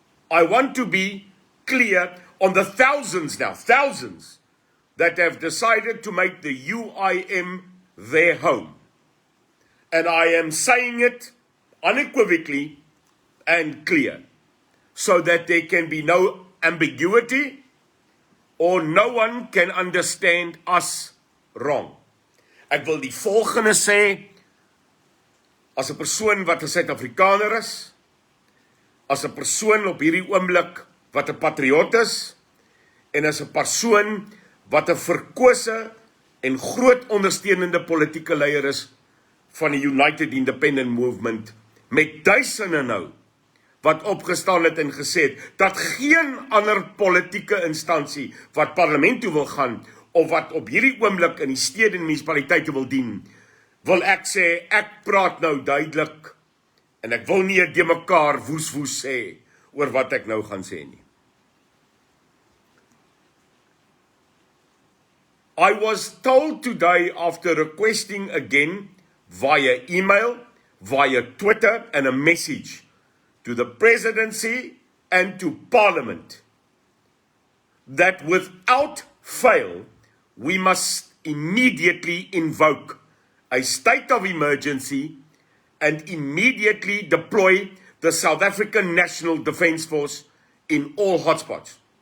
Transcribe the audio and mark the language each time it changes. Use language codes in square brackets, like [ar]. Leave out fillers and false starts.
[en] I want to be clear on the thousands that have decided to make the UIM their home. And I am saying it unequivocally and clear, so that there can be no ambiguity or no one can understand us wrong. [af] Ek wil die volgende sê, as 'n persoon wat 'n Suid-Afrikaner is, as 'n persoon op hierdie oomblik wat 'n patriot is, en as 'n persoon wat 'n verkose en groot ondersteunende politieke leier is van die United Independent Movement, met duisende nou, wat opgestaan het en gesê het, dat geen ander politieke instansie wat parlement toe wil gaan, of wat op hierdie oomblik in die stede en munisipaliteite wil dien, wil ek sê, ek praat nou duidelik, en ek wil nie de mekaar woes sê, oor wat ek nou gaan sê nie. [en] I was told today, after requesting again via email, via Twitter, and a message to the presidency and to Parliament, that without fail, we must immediately invoke a state of emergency and immediately deploy the South African National Defence Force in all hotspots.